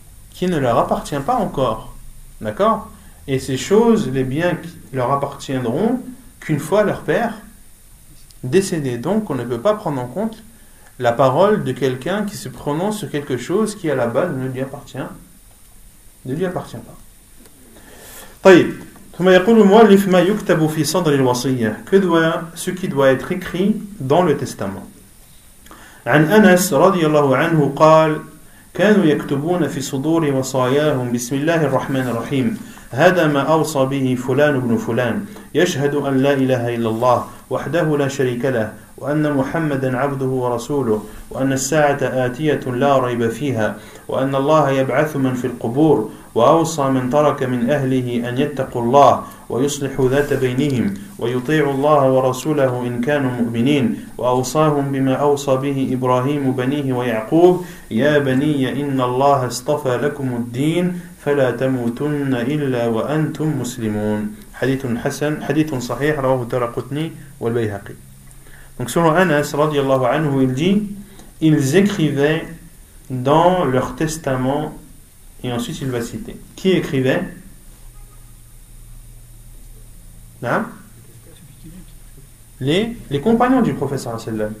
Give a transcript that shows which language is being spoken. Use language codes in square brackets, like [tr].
[fr] Qui ne leur appartient pas encore. D'accord? Et ces choses, les biens qui leur appartiendront qu'une fois leur père décédé. Donc on ne peut pas prendre en compte la parole de quelqu'un qui se prononce sur quelque chose qui à la base ne lui appartient pas. [ar] طيب. ثم يقول المؤلف ما يكتب في صدر الوصية. [fr] Ce qui doit être écrit dans le testament. [ar] عن أنس رضي الله عنه قال: كانوا يكتبون في صدور وصاياهم بسم الله الرحمن الرحيم هذا ما أوصى به فلان بن فلان يشهد أن لا إله إلا الله وحده لا شريك له وأن محمدا عبده ورسوله وأن الساعة آتية لا ريب فيها وأن الله يبعث من في القبور وأوصى من ترك من أهله أن يتقوا الله ويصلحوا ذات بينهم ويطيعوا الله ورسوله إن كانوا مؤمنين وأوصاهم بما أوصى به إبراهيم بنيه ويعقوب يا بني إن الله اصطفى لكم الدين فلا تموتن إلا وأنتم مسلمون. حديث حسن حديث صحيح رواه الدارقطني والبيهقي. [fr] Donc selon Anas radiyallahu anhu, il dit: ils écrivaient dans leur testament, et ensuite il va citer. Qui écrivait? Non? Les compagnons du prophète sallallahu alayhi wa sallam.